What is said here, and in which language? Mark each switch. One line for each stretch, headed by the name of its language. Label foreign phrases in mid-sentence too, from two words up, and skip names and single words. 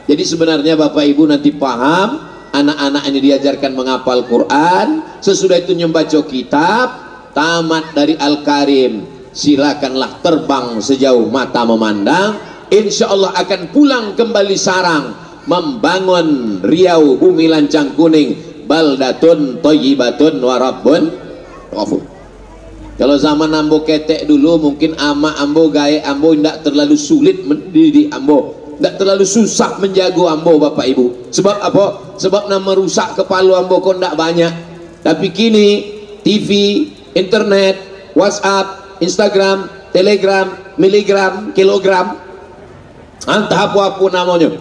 Indonesian: Jadi sebenarnya Bapak Ibu nanti paham, anak-anak ini diajarkan menghafal Quran, sesudah itu membaca kitab, tamat dari Al-Karim, silakanlah terbang sejauh mata memandang.
Arabic: إن شاء الله
Indonesian: akan pulang kembali sarang, membangun Riau, bumi lancang kuning,
Arabic: بلدة طيبة ورب غفور.
Minangkabau: Kalau zaman ambo ketek dulu, mungkin ama ambo gawe ambo tidak terlalu sulit mendidik ambo, tidak terlalu susah menjago ambo Bapak Ibu. Sebab apa? Sebab nama rusak kepala ambo kok tidak banyak. Tapi kini TV, internet, WhatsApp, Instagram, Telegram, miligram, kilogram, entah apa-apa namanya.